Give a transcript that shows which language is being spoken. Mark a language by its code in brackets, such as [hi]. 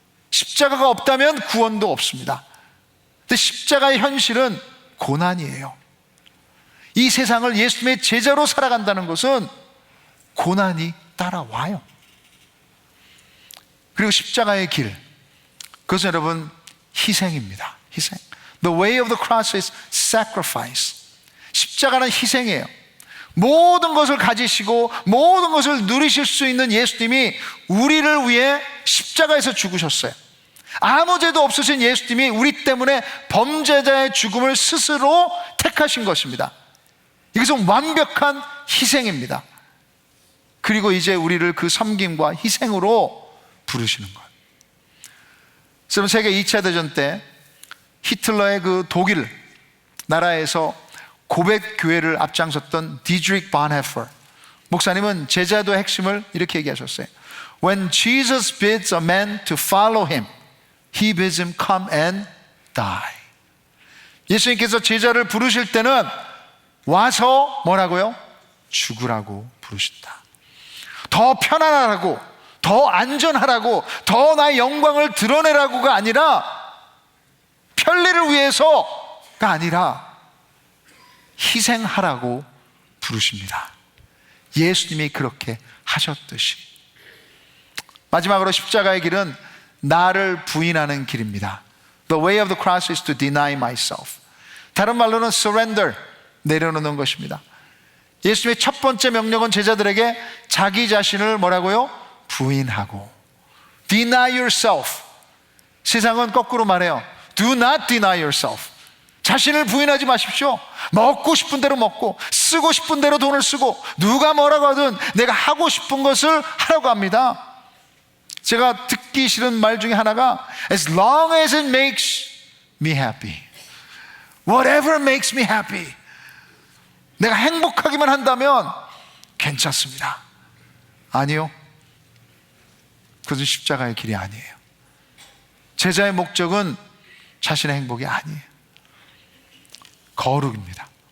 [ko] 십자가가 없다면 구원도 없습니다. 근데 십자가의 현실은 고난이에요. 이 세상을 예수님의 제자로 살아간다는 것은 고난이 따라와요. 그리고 십자가의 길, 그것은 여러분 희생입니다. 희생. [en] The way of the cross is sacrifice. [ko] 십자가는 희생이에요. 모든 것을 가지시고 모든 것을 누리실 수 있는 예수님이 우리를 위해 십자가에서 죽으셨어요. 아무 죄도 없으신 예수님이 우리 때문에 범죄자의 죽음을 스스로 택하신 것입니다. 이것은 완벽한 희생입니다. 그리고 이제 우리를 그 섬김과 희생으로 부르시는 거예요. 여러분, 세계 2차 대전 때 히틀러의 그 독일 나라에서 고백 교회를 앞장섰던 디드리크 본헤퍼 목사님은 제자도의 핵심을 이렇게 얘기하셨어요. [en] When Jesus bids a man to follow him, he bids him come and die. [ko] 예수님께서 제자를 부르실 때는 와서 뭐라고요? 죽으라고 부르신다. 더 편안하라고, 더 안전하라고, 더 나의 영광을 드러내라고가 아니라, 편리를 위해서가 아니라 희생하라고 부르십니다. 예수님이 그렇게 하셨듯이. 마지막으로 십자가의 길은 나를 부인하는 길입니다. [en] The way of the cross is to deny myself. [ko] 다른 말로는 surrender, 내려놓는 것입니다. 예수님의 첫 번째 명령은 제자들에게 자기 자신을 뭐라고요? 부인하고. [en] Deny yourself. [ko] 세상은 거꾸로 말해요. [en] Do not deny yourself. [ko] 자신을 부인하지 마십시오. 먹고 싶은 대로 먹고, 쓰고 싶은 대로 돈을 쓰고, 누가 뭐라고 하든 내가 하고 싶은 것을 하라고 합니다. 제가 듣기 싫은 말 중에 하나가 [en] As long as it makes me happy. Whatever makes me happy. [ko] 내가 행복하기만 한다면 괜찮습니다. 아니요, 그것은 십자가의 길이 아니에요. 제자의 목적은 자신의 행복이 아니에요. 거룩입니다.